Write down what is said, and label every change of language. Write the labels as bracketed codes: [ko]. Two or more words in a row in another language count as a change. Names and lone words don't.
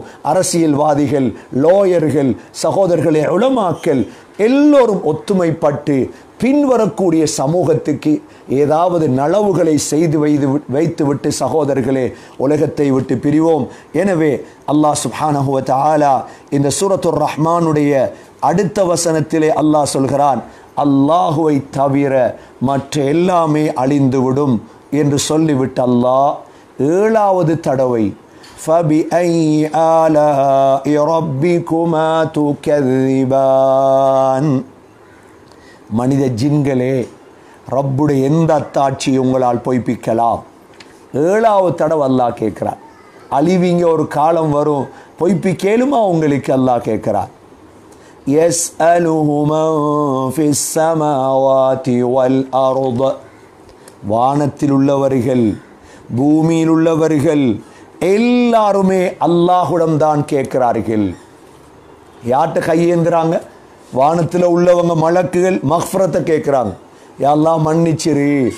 [ta] அரசியல்வாதிகள், லாயர்கள், சகோதரர்களே உலமாக்கள் எல்லோரும் ஒத்துமைப்பட்டு பின்வரக்கூடிய சமூகத்துக்கு ஏதாவது நலவுகளை செய்து வைத்துவிட்டு சகோதரர்களே உலகத்தை விட்டு பிரிவோம். எனவே [ar] الله سبحانه وتعالى [ta] இந்த சூரத்துர் ரஹ்மானுடைய அடுத்த வசனத்திலே அல்லாஹ் சொல்கிறான், அல்லாஹுவை தவிர மற்ற எல்லாமே அழிந்துவிடும் என்று சொல்லிவிட்டு அல்லாஹ் 7வது தடவை [ar] فَبِأَيِّ آلَاءِ رَبِّكُمَا تُكَذِّبَانِ [ta] மனித ஜின்களே ரப்புடைய எந்த அத்தாட்சி உங்களால் பொய்ப்பிக்கலாம்? 7வது தடவை அல்லாஹ் கேட்கிறார். அழிவிங்க ஒரு காலம் வரும், பொய்ப்பிக்கேலுமா உங்களுக்கு? அல்லாஹ் கேட்கிறார். [ar] يَسْأَلُهُ مَنْ فِي السَّمَاوَاتِ وَالْأَرْضِ [ta] வானத்தில் உள்ளவர்கள் பூமியில் உள்ளவர்கள் எல்லாருமே அல்லாஹ்விடம் தான் கேட்கிறார்கள். யார்கிட்ட கையேந்துறாங்க? வானத்தில் உள்ளவங்க மலக்குகள் மக்ஃபிரத்தை கேட்குறாங்க, [ar] يا الله [ta] மன்னிச்சிரு.